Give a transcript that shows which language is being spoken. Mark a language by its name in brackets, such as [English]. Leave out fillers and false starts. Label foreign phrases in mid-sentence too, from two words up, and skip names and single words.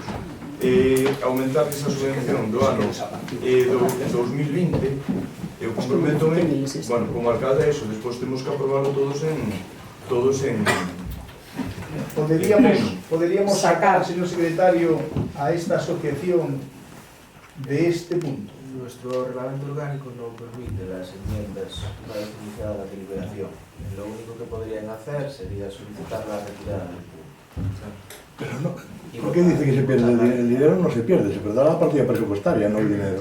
[Galician] Aumentar esa subvención do ano 2020, eu comprométome, bueno, como alcalde eso, despois temos que aprobarlo todos en Poderíamos sacar, señor secretario, a esta asociación de este punto. [Spanish] Nuestro reglamento orgánico no permite las enmiendas una vez iniciada la deliberación. Lo único que podrían hacer sería solicitar la retirada del punto. Pero no, ¿por qué dice que se pierde el dinero? No se pierde, se perderá la partida presupuestaria, no el dinero.